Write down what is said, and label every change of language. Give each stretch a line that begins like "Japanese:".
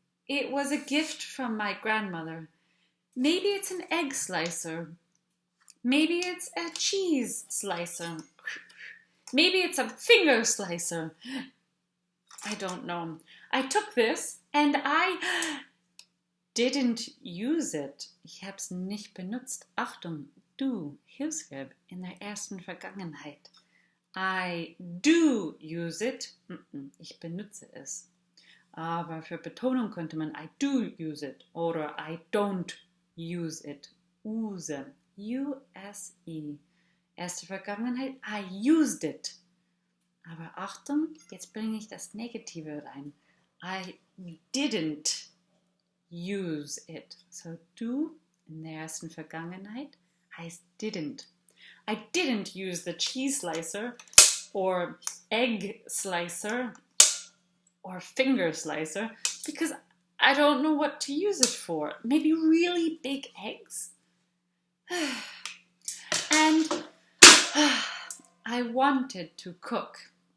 English: It was a gift from my grandmother. Maybe it's an egg slicer. Maybe it's a cheese slicer. Maybe it's a finger slicer. I don't know. I took this and I didn't use it.
German: Ich habe es nicht benutzt. Achtung, du, Hilfsverb in der ersten Vergangenheit.
English: I do use it.
German: Ich benutze es. Aber für Betonung könnte man
English: I do use it
German: oder
English: I don't use it. Use. U-S-E.
German: Erste Vergangenheit,
English: I used it.
German: Aber Achtung, jetzt bringe ich das Negative rein.
English: I didn't use it.
German: So do in der ersten Vergangenheit heißt didn't.
English: I didn't use the cheese slicer or egg slicer or finger slicer because I don't know what to use it for. Maybe really big eggs? And I wanted to cook.